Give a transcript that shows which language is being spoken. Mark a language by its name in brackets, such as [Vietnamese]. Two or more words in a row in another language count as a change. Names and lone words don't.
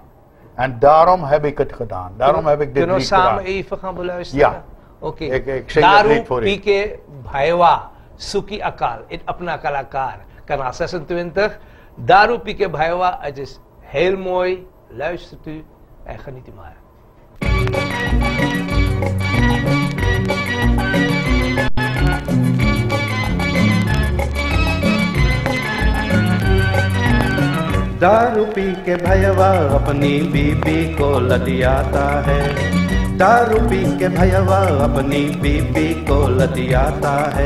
[Dutch] En daarom heb ik het gedaan. Daarom heb ik dit lied gedaan. Kunnen we samen even gaan beluisteren? Ja. Oké. Ik zing het lied voor u. Daru Pike Bhaiwa, Suki Akal, in Apna Kalakar, kanaal 26. Daru Pike Bhaiwa, het is heel mooi. Luistert u en geniet u maar. [Caribbean Hindustani] दारू पी के भैया अपनी बीबी को लदियाता है, दारू पी के भैया अपनी बीबी को लदियाता है।